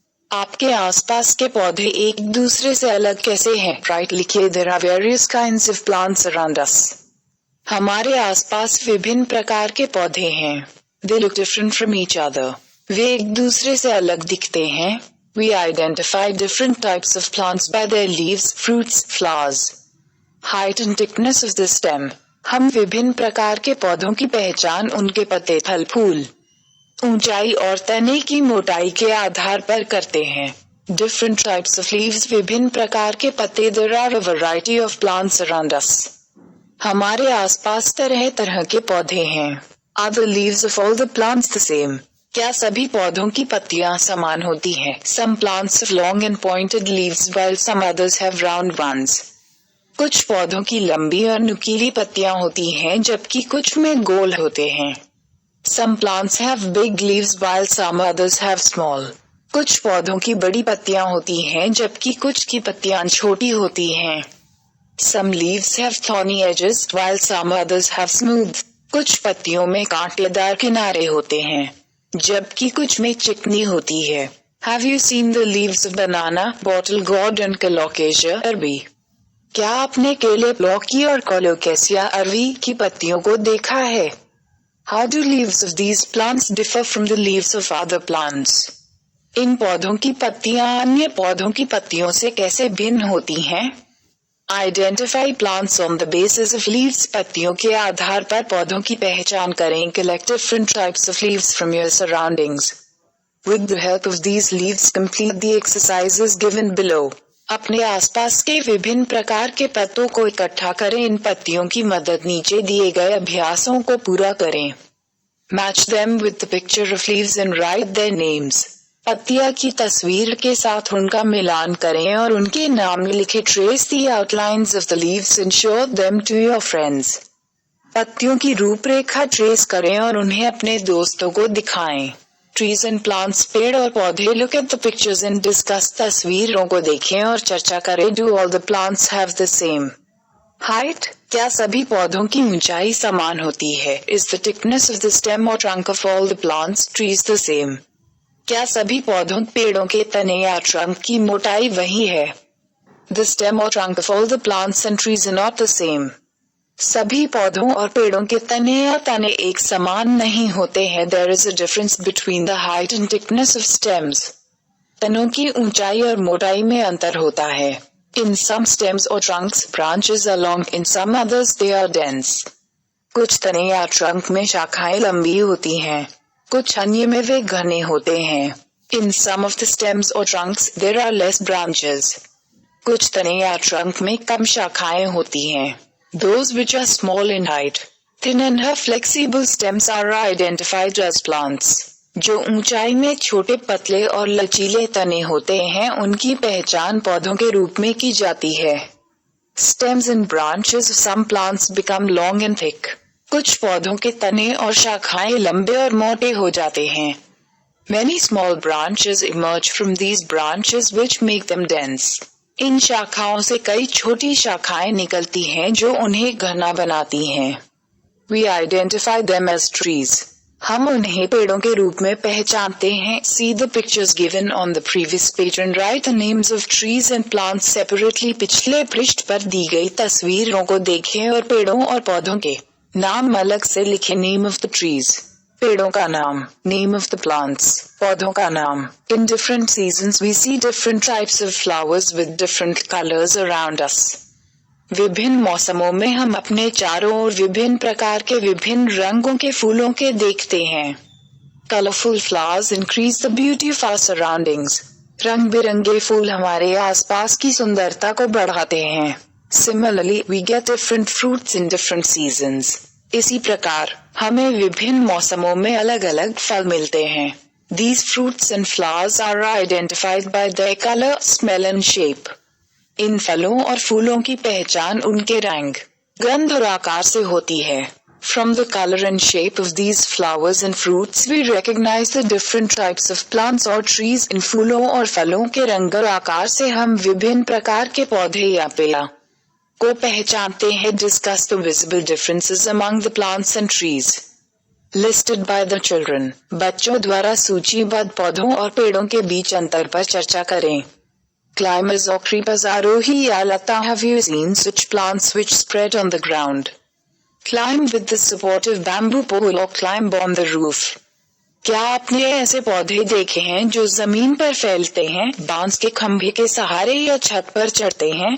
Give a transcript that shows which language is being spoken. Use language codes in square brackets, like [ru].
[hi] आपके आसपास के पौधे एक दूसरे से अलग कैसे हैं? [en] write [hi] लिखिए [en] There are various kinds of plants around us. [hi] हमारे आसपास विभिन्न प्रकार के पौधे हैं। [en] They look different from each other. [hi] वे एक दूसरे से अलग दिखते हैं। [en] We identify different types of plants by their leaves, fruits, flowers, height and thickness of the stem. [hi] हम विभिन्न प्रकार के पौधों की पहचान उनके पत्ते, फल, फूल, ऊंचाई और तने की मोटाई के आधार पर करते हैं। [en] Different types of leaves, [hi] विभिन्न प्रकार के पत्ते। [en] There are a variety of plants around us. [hi] हमारे आसपास तरह तरह के पौधे हैं। [en] Are the leaves of all the plants the same? [hi] क्या सभी पौधों की पत्तियां समान होती हैं? [en] Some plants have long and pointed leaves while some others have round ones. [hi] कुछ पौधों की लंबी और नुकीली पत्तियां होती हैं जबकि कुछ में गोल होते हैं। [en] Some plants have big leaves while some others have small. [hi] कुछ पौधों की बड़ी पत्तियां होती हैं जबकि कुछ की पत्तियां छोटी होती हैं। [en] Some leaves have thorny edges while some others have smooth. [hi] कुछ पत्तियों में कांटेदार किनारे होते हैं जबकि कुछ में चिकनी होती है। [en] Have you seen the leaves of banana, bottle gourd and colocasia arbi? [hi] क्या आपने केले, लौकी और कोलोकेसिया अरबी की पत्तियों को देखा है? [en] How do leaves of these plants differ from the leaves of other plants? [hi] इन पौधों की पत्तियां अन्य पौधों की पत्तियों से कैसे भिन्न होती हैं? [en] Identify plants on the basis of leaves. [hi] पत्तियों के आधार पर पौधों की पहचान करें। [en] Collect different types of leaves from your surroundings. With the help of these leaves, complete the exercises given below. [hi] अपने आसपास के विभिन्न प्रकार के पत्तों को इकट्ठा करें। इन पत्तियों की मदद नीचे दिए गए अभ्यासों को पूरा करें। [en] Match them with the picture of leaves and write their names. [hi] पत्तियां की तस्वीर के साथ उनका मिलान करें और उनके नाम लिखें। [en] Trace the outlines of the leaves and show them to your friends. [hi] पत्तियों की रूपरेखा ट्रेस करें और उन्हें अपने दोस्तों को दिखाएं। [en] Trees and plants, [hi] पेड़ और पौधे। [en] Look at the pictures and discuss. [hi] तस्वीरों को देखें और चर्चा करें। [en] Do all the plants have the same height? [hi] क्या सभी पौधों की ऊंचाई समान होती है? [en] Is the thickness of the stem or trunk of all the plants, trees the same? [hi] क्या सभी पौधों, पेड़ों के तने या ट्रंक की मोटाई वही है? [en] The stem or trunk of all the plants and trees are not the same. [hi] सभी पौधों और पेड़ों के तने या तने एक समान नहीं होते हैं। [en] There is a difference between the height and thickness of stems. [hi] तनों की ऊंचाई और मोटाई में अंतर होता है। [en] In some stems or trunks, branches are long, in some others they are dense. [hi] कुछ तने या ट्रंक में शाखाएं लंबी होती हैं, कुछ अन्य में वे घने होते हैं। [en] In some of the stems or trunks, there are less branches. [hi] कुछ तने या ट्रंक में कम शाखाएं होती हैं। [en] Those which are small in height, thin and have flexible stems are identified as plants. [hi] जो ऊंचाई में छोटे, पतले और लचीले तने होते हैं उनकी पहचान पौधों के रूप में की जाती है। [en] Stems and branches of some plants become long and thick. [hi] कुछ पौधों के तने और शाखाएं लंबे और मोटे हो जाते हैं। [en] Many small branches emerge from these branches which make them dense. [hi] इन शाखाओं से कई छोटी शाखाएं निकलती हैं जो उन्हें घना बनाती हैं। [en] We identify them as trees. [hi] हम उन्हें पेड़ों के रूप में पहचानते हैं। [en] See the pictures given on the previous page and write the names of trees and plants separately. [hi] पिछले पृष्ठ पर दी गई तस्वीरों को देखें और पेड़ों और पौधों के नाम अलग से लिखें। [en] Name of the trees, [hi] पेड़ों का नाम। [en] Name of the plants, [hi] पौधों का नाम। [en] In different seasons we see different types of flowers with different colors around us. [hi] विभिन्न मौसमों में हम अपने चारों ओर विभिन्न प्रकार के विभिन्न रंगों के फूलों के देखते हैं। [en] Colorful flowers increase the beauty of our surroundings. [hi] रंग बिरंगे फूल हमारे आसपास की सुंदरता को बढ़ाते हैं। [en] Similarly, we get different fruits in different seasons. [hi] इसी प्रकार हमें विभिन्न मौसमों में अलग अलग फल मिलते हैं। [en] These fruits and flowers are identified by their color, smell and shape. [hi] इन फलों और फूलों की पहचान उनके रंग, गंध और आकार से होती है। [en] From the color and shape of these flowers and fruits we recognize the different types of plants or trees. [hi] इन फूलों और फलों के रंग और आकार से हम विभिन्न प्रकार के पौधे या पेड़ को पहचानते हैं. [en] Discuss the visible differences among the plants and trees listed by the children. [hi] बच्चों द्वारा सूचीबद्ध पौधों और पेड़ों के बीच अंतर पर चर्चा करें. [en] Climbers or creepers. [hi] आरोही या लता. [en] Have you seen such plants which spread on the ground? Climb with the support of bamboo pole or climb on the roof. [hi] क्या आपने ऐसे पौधे देखे हैं जो जमीन पर फैलते हैं, बांस के खंभे के सहारे या छत पर चढ़ते हैं?